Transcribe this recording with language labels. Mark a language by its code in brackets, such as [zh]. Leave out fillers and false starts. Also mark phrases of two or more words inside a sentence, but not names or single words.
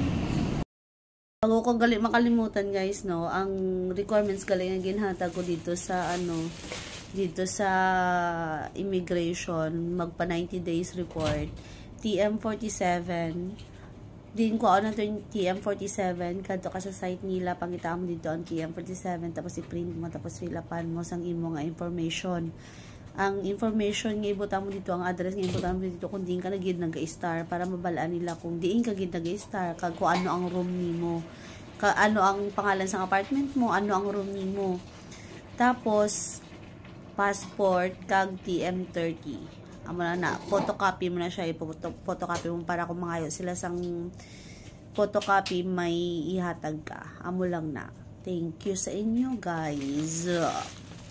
[hil] Bago ko makalimutan guys, no, ang requirements galing ang ginhatag ko dito sa dito sa immigration, magpa 90 [en] days report, [hil] TM47. Din ko ano TM47, kadto ka sa site nila, pangita mo dito ang TM47, tapos i-print mo, tapos fill-upan mo sang imo nga information. Ang information nga ibutan mo dito, ang address nga ibutan mo dito kung diin ka nagid nag-star, para mabalaan nila kung diin ka gid nag-star, kag kung ano ang room nimo, ano ang pangalan sa apartment mo, ano ang room nimo. Tapos passport kag TM30. Amo na photocopy mo na siya, photocopy mo para kung mangayo sila sang photocopy may ihatag ka. Amo lang na. [en] Thank you [hil] sa inyo guys.